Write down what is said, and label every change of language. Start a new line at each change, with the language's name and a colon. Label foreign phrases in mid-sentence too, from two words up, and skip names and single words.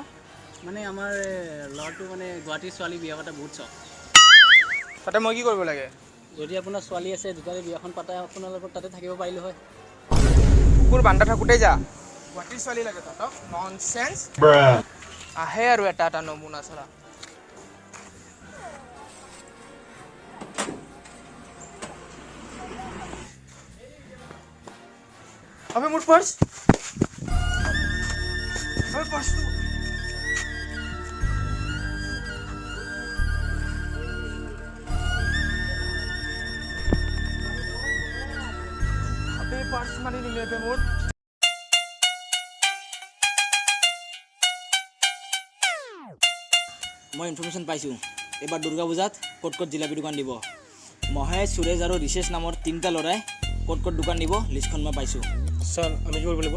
Assamese: মানে আমাৰ ল'ৰাটো মানে গুৱাহাটীৰ ছোৱালী বিয়া পাতা বহুত চখ তাতে মই কি কৰিব লাগে যদি আপোনাৰ ছোৱালী আছে দুটাৰে বিয়াখন পাতা আপোনালোকৰ তাতে থাকিব পাৰিলোঁ হয় কুকুৰ বান্ধা থাকোঁতেই যা গুৱাহাটীৰ ছোৱালী লাগে তহঁতক ননচেন্স আহে আৰু এটা এটা নমুনা চৰা अबे मोर पर्स अबे पर्स तू अबे पर्स मारी निले पे मोर মই ইনফৰমেশ্যন পাইছোঁ এইবাৰ দুৰ্গা পূজাত ক'ত ক'ত জিলাপি দোকান দিব মহেশ সুৰেশ আৰু ৰিশেশ নামৰ তিনিটা ল'ৰাই ক'ত ক'ত দোকান দিব লিষ্টখন মই পাইছোঁ ছাৰ আমি কি কৰিব লাগিব